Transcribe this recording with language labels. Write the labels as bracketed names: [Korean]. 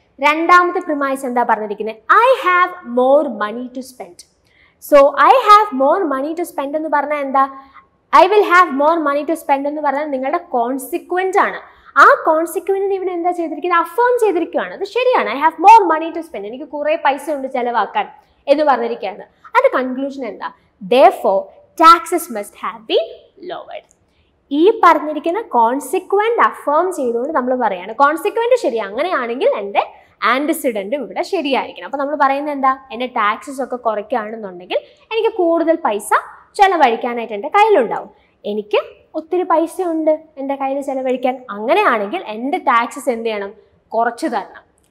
[Malayalam] രണ്ടാമത്തെ പ്രിമൈസ് എന്താ പറഞ്ഞിരിക്കുന്നത്, [English] I have more money to spend. So I have more money to spend [Malayalam] എന്ന് പറഞ്ഞാൽ എന്താ, [English] I will have more money to spend [Malayalam] എന്ന് പറഞ്ഞാൽ നിങ്ങളുടെ കോൺസിക്വന്റ് ആണ്. ആ കോൺസിക്വന്റിന് ഇവിടെ എന്താ ചെയ്തിരിക്കുന്നത്, അഫേം ചെയ്തിരിക്കുകയാണ്, അത് ശരിയാണ്. [English] I have more money to spend, [Malayalam] എനിക്ക് കുറേ പൈസ ഉണ്ട് ചിലവാക്കാൻ എന്ന് പറഞ്ഞിരിക്കുകയാണ്. അത് കൺക്ലൂഷൻ എന്താ, [English] therefore taxes must have been lowered. [Malayalam] ഈ പറഞ്ഞിരിക്കുന്ന കോൺസിക്വന്റ് അഫേം ചെയ്തുകൊണ്ട് നമ്മൾ പറയാണ് കോൺസിക്വന്റ് ശരി, അങ്ങനെയാണെങ്കിൽ എൻ്റെ ആൻറ്റിസിഡന്റും ഇവിടെ ശരിയായിരിക്കണം. അപ്പോൾ നമ്മൾ പറയുന്നത് എന്താ, എൻ്റെ ടാക്സസ് ഒക്കെ കുറയ്ക്കുകയാണെന്നുണ്ടെങ്കിൽ എനിക്ക് കൂടുതൽ പൈസ ചിലവഴിക്കാനായിട്ട് എൻ്റെ കയ്യിലുണ്ടാവും. എനിക്ക് ഒത്തിരി പൈസ ഉണ്ട് എൻ്റെ കയ്യിൽ ചിലവഴിക്കാൻ, അങ്ങനെയാണെങ്കിൽ എൻ്റെ ടാക്സസ് എന്ത് ചെയ്യണം, കുറച്ച് തരണം.